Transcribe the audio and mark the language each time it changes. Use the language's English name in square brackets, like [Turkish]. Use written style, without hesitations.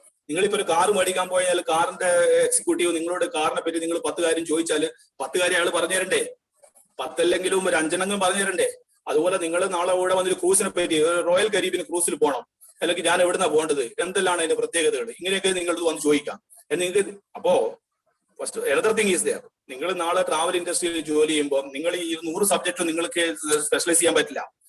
[Malayalam] നിങ്ങളിപ്പോ ഒരു കാർ മേടിക്കാൻ പോയാൽ കാറിന്റെ എക്സിക്യൂട്ടീവ് നിങ്ങളോട് കാറിനെ പറ്റി നിങ്ങൾ 10 കാര്യം ചോദിച്ചാൽ 10 കാര്യം അയാൾ പറഞ്ഞു തരണ്ടേ? 10 അല്ലെങ്കിലും ഒരു 5 പറഞ്ഞു തരണ്ടേ? അതുപോലെ നിങ്ങൾ നാളെ ഇവിടെ വന്നൊരു ക്രൂസിനെ പറ്റി, റോയൽ കരീബിയൻ ക്രൂസിൽ പോകണം, അല്ലെങ്കിൽ ഞാൻ എവിടുന്നാ പോകേണ്ടത്, എന്തെല്ലാം അതിന്റെ പ്രത്യേകതകൾ, ഇങ്ങനെയൊക്കെ നിങ്ങൾ വന്ന് ചോദിക്കാം. നിങ്ങൾക്ക് അപ്പോ first [English] another thing is there. [Malayalam] നിങ്ങൾ നാളെ ട്രാവൽ ഇൻഡസ്ട്രിയിൽ ജോലി ചെയ്യുമ്പോൾ നിങ്ങൾ ഈ 100 സബ്ജക്റ്റ് നിങ്ങൾക്ക് സ്പെഷ്യലൈസ് ചെയ്യാൻ പറ്റില്ല.